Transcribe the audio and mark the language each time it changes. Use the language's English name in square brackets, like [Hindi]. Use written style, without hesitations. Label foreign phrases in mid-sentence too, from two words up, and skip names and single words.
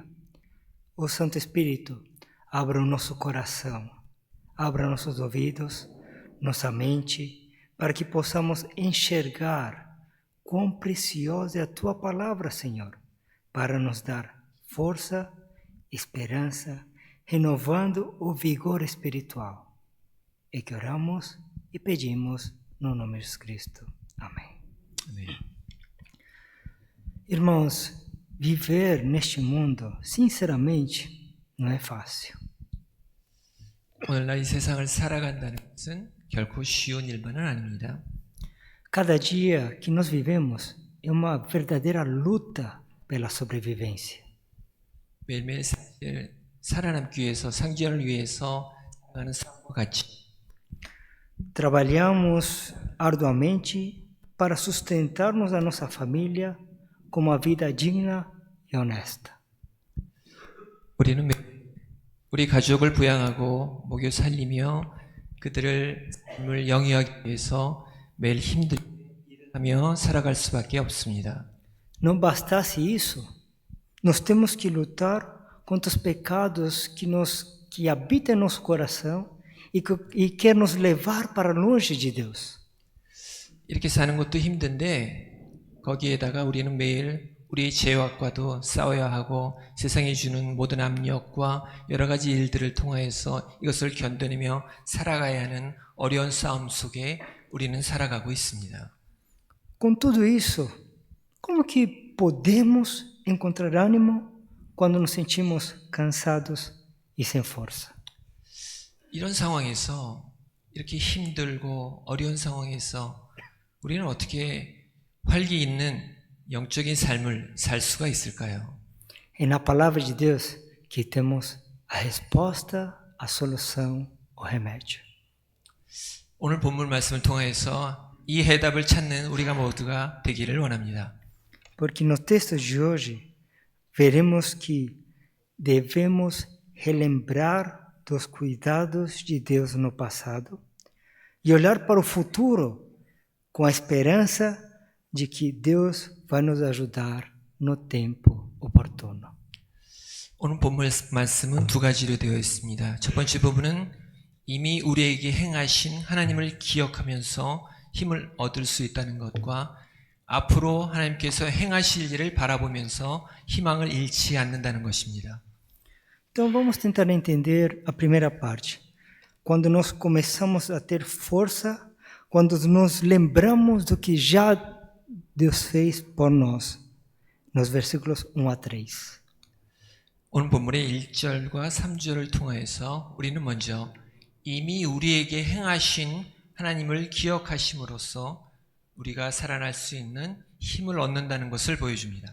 [Portuguese] O Santo Espírito abra o nosso coração, abra nossos ouvidos, nossa mente, para que possamos enxergar quão preciosa é a Tua Palavra, Senhor, para nos dar força, esperança, renovando o vigor espiritual. É que oramos e pedimos no nome de Jesus Cristo. Amém. Amém. Irmãos, viver neste mundo, sinceramente, não é fácil. [Korean] 오늘날 이 세상을 살아간다는 것은 결코 쉬운 일만은 아닙니다. [Portuguese] Cada dia que nós vivemos é uma verdadeira luta pela sobrevivência. [Korean] 매일매일 살아남기 위해서 생존을 위해서 하는 삶과 같이 [Portuguese] Trabalhamos arduamente para sustentarmos a nossa família com uma vida digna e honesta. [Korean] 우리는 우리 가족을 부양하고 먹여 살리며 그들을 삶을 영위하기 위해서 매일 힘들게 일하며 살아갈 수밖에 없습니다. [Portuguese] Não bastasse isso, nós temos que lutar contra os pecados que habitam em nosso coração e quer nos levar para longe de Deus. [Korean] 이렇게 사는 것도 힘든데 거기에다가 우리는 매일 우리의 죄악과도 싸워야 하고 세상이 주는 모든 압력과 여러 가지 일들을 통하여서 이것을 견뎌내며 살아가야 하는 어려운 싸움 속에 우리는 살아가고 있습니다. [Portuguese] Com tudo isso, como que podemos encontrar ânimo quando nos sentimos cansados e sem força? [Korean] 이런 상황에서 이렇게 힘들고 어려운 상황에서 우리는 어떻게 활기 있는 영적인 삶을 살 수가 있을까요? [Portuguese] É na palavra de Deus que temos a resposta, a solução, o remédio. [Korean] 오늘 본문 말씀을 통해서 이 해답을 찾는 우리가 모두가 되기를 원합니다. [Portuguese] Porque no texto de hoje veremos que devemos relembrar dos cuidados de Deus no passado e olhar para o futuro com a esperança de que Deus vai nos ajudar no tempo oportuno. [Korean] 오늘 본문 말씀은 두 가지로 되어 있습니다. 첫 번째 부분은 이미 우리에게 행하신 하나님을 기억하면서 힘을 얻을 수 있다는 것과 앞으로 하나님께서 행하실 일을 바라보면서 희망을 잃지 않는다는 것입니다. [Portuguese] Então vamos tentar entender a primeira parte. Quando nós começamos a ter força, quando nos lembramos do que já Deus fez por nós, nos versículos 1 a 3. [Korean] 오늘 본문의 1절과 3절을 통하여서 우리는 먼저 이미 우리에게 행하신 하나님을 기억하심으로써 우리가 살아날 수 있는 힘을 얻는다는 것을 보여줍니다.